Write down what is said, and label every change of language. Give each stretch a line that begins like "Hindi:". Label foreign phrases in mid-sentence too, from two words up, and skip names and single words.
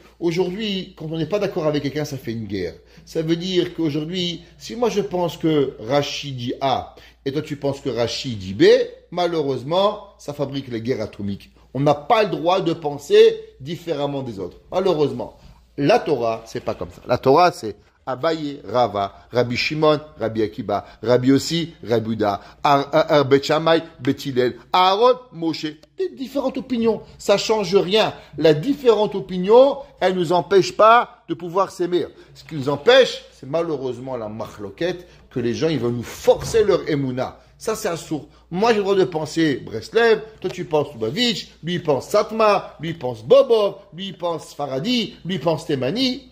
French: Aujourd'hui, quand on n'est pas d'accord avec quelqu'un, ça fait une guerre. Ça veut dire qu'aujourd'hui, si moi je pense que Rashi dit A, et toi tu penses que Rashi dit B, malheureusement, ça fabrique les guerres atomiques. On n'a pas le droit de penser différemment des autres. Malheureusement. La Torah, c'est pas comme ça. La Torah, c'est Abaye, Rava, Rabbi Shimon, Rabbi Akiba, Rabbi Yossi, Rabbi Uda, Bet Shammai, Bet Hillel, Aaron, Moshe. Des différentes opinions. Ça change rien. La différente opinion, elle nous empêche pas de pouvoir s'aimer. Ce qui nous empêche, c'est malheureusement la machloquette, que les gens, ils veulent nous forcer leur émouna. Ça, c'est un sourd. Moi, j'ai le droit de penser Breslev, toi, tu penses Lubavitch, lui, il pense Satma, lui, il pense Bobov, lui, il pense Faradi, lui, il pense Temani.